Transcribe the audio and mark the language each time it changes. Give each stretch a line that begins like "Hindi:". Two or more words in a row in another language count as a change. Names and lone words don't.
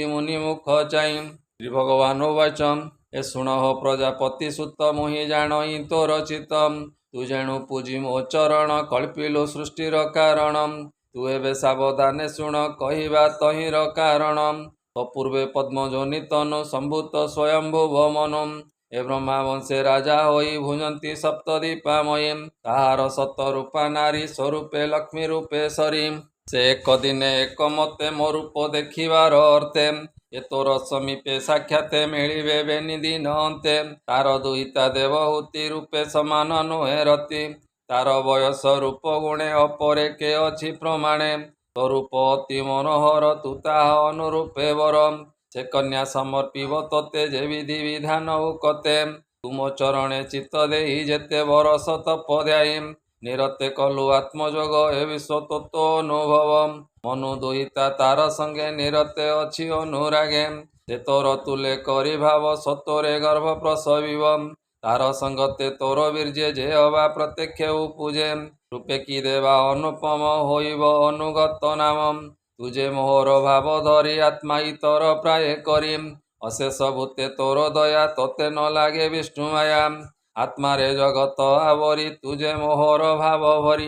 Odia: ମୁନି ମୁଖ ଚାଇ ଶ୍ରୀ ଭଗବାନ ବାଚ ଏ ଶୁଣ ହୋ ପ୍ରଜାପତି ସୁତ ମୋହି ଜାଣଇ ତୋର ଚିତ୍ତ ତୁ ଯେଣୁ ପୂଜି ମୋ ଚରଣ କଳ୍ପିଲୁ ସୃଷ୍ଟିର କାରଣ ତୁ ଏବେ ସାବଧାନେ ଶୁଣ କହିବା ତହିଁର କାରଣ ତୋ ପୂର୍ବେ ପଦ୍ମଯୋନି ତନୁ ସମ୍ଭୂତ ସ୍ୱୟମ୍ଭୁବ ମନୁ ଏ ବ୍ରହ୍ମା ବଂଶେ ରାଜା ହୋଇ ଭୁଞ୍ଜନ୍ତି ସପ୍ତଦ୍ୱୀପାମୟୀ ତାହାର ଶତ ରୂପା ନାରୀ ସ୍ୱରୂପେ ଲକ୍ଷ୍ମୀ ରୂପେ ସରି ସେ ଏକ ଦିନେ ଏକ ମତେ ମୋ ରୂପ ଦେଖିବାର ଅର୍ଥେ ଏ ତୋର ସମୀପେ ସାକ୍ଷାତେ ମିଳିବେ ବେନିଦିନ ଅନ୍ତେ ତାର ଦୁହିତା ଦେବହୂତି ରୂପେ ସମାନ ନୁହେ ରତି ତାର ବୟସ ରୂପ ଗୁଣେ ଅପରେ କେ ଅଛି ପ୍ରମାଣେ ତୋ ରୂପ ଅତି ମନୋହର ତୁ ତାହା ଅନୁରୂପେ ବରମ ସେ କନ୍ୟା ସମର୍ପିବ ତୋତେ ଯେ ବିଧି ବିଧାନ କେତେ ତୁମ ଚରଣେ ଚିତ୍ତ ଦେହି ଯେତେ ବରଷ ତପ ଧ୍ୟାୟୀ ନିରତେ କଲୁ ଆତ୍ମଯୋଗ ଏ ବିଶ୍ୱ ତତ୍ତ୍ୱ ଅନୁଭବ ମନୁ ଦୁହିତା ତାର ସଙ୍ଗେ ନିରତେ ଅଛି ଅନୁରାଗେ ସେ ତୋର ତୁଲେ କରି ଭାବ ସତୋରେ ଗର୍ଭ ପ୍ରସବିବ ତାର ସଙ୍ଗତେ ତୋର ବୀର୍ଯ୍ୟେ ଯେ ହବା ପ୍ରତ୍ୟକ୍ଷ ପୂଜେ ରୂପେ କି ଦେବା ଅନୁପମ ହୋଇବ ଅନୁଗତ ନାମ। ତୁଜେ ମୋହର ଭାବ ଧରି ଆତ୍ମା ଇତର ପ୍ରାୟ କରିମ୍। ଅଶେଷ ଭୂତେ ତୋର ଦୟା ତୋତେ ନ ଲାଗେ ବିଷ୍ଣୁ ମାୟା। ଆତ୍ମାରେ ଜଗତ ଆବରି ତୁଜେ ମୋହର ଭାବ ଭରି।